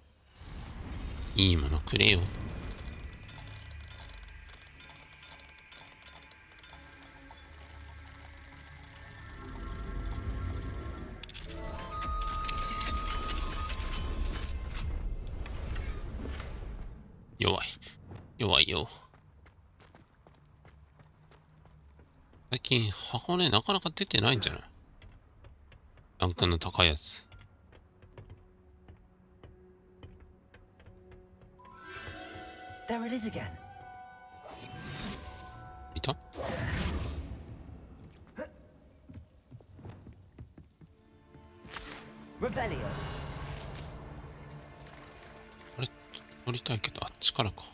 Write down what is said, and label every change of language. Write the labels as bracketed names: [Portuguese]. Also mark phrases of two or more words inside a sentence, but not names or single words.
[Japanese] いいものくれよ。弱い。弱いよ。最近箱根なかなか出てないんじゃない？ランクの高いやつ。 [English] There it is again. [Japanese] いた？あれ乗りたいけどあっちからか。